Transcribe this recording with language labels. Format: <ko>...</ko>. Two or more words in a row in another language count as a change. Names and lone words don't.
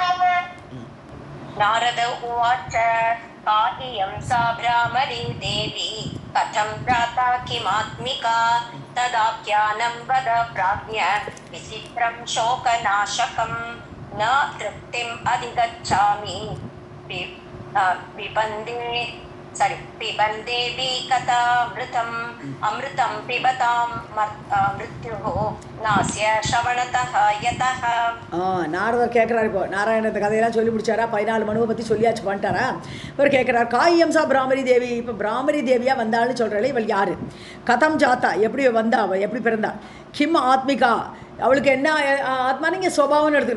<sa>नारद उवाच काह्यं सा ब्राह्मणी देवी कथं प्रातः किमात्मिका तदाख्यानं वद प्राज्ञ विचित्रं शोकनाशकं न तृप्तिम् अधिगच्छामि विपन्दे sorry, पिबन् देवी कथामृतम् अमृतम् पिबताम् मृत्युः नस्य श्रवणतः यतः.</sa> <ta>நாரதர் கேட்குறாரு. இப்போ நாராயணத்தை கதையெல்லாம் சொல்லி முடிச்சாரா? 14 மனுவை பற்றி சொல்லியாச்சு பண்ணிட்டாரா? இவர் கேட்குறார்,</ta> <sa>का इयं सा भ्रामरी देवी.</sa> <ta>இப்போ பிராமரி தேவியாக வந்தாள்னு சொல்கிறாள். இவள் யார்?</ta> <sa>कथं जाता,</sa> <ta>எப்படி வந்தா, அவள் எப்படி பிறந்தா?</ta> <sa>किम् आत्मिका,</sa> <ta>அவளுக்கு என்ன ஆத்மா, நீங்கள் சுபாவம்னு எடுத்துக்கணும்.</ta>